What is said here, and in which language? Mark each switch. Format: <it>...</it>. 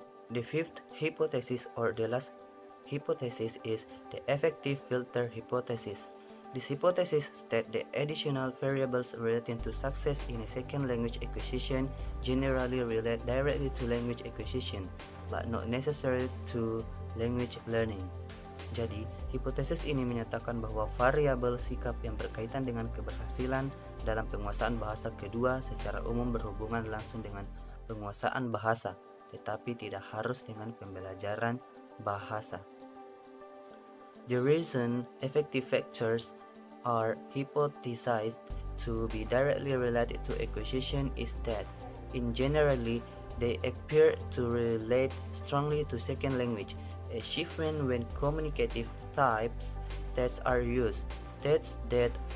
<en>The fifth hypothesis or the last hypothesis is the effective filter hypothesis. This hypothesis states the additional variables relating to success in a second language acquisition generally relate directly to language acquisition, but not necessarily to language learning.</en> <id>Jadi, hipotesis ini menyatakan bahwa variabel sikap yang berkaitan dengan keberhasilan dalam penguasaan bahasa kedua secara umum berhubungan langsung dengan penguasaan bahasa, tetapi tidak harus dengan pembelajaran bahasa.</id> <en>The reason effective factors are hypothesized to be directly related to acquisition is that, in generally, they appear to relate strongly to second language, achievement when communicative types tests are used, tests that</en>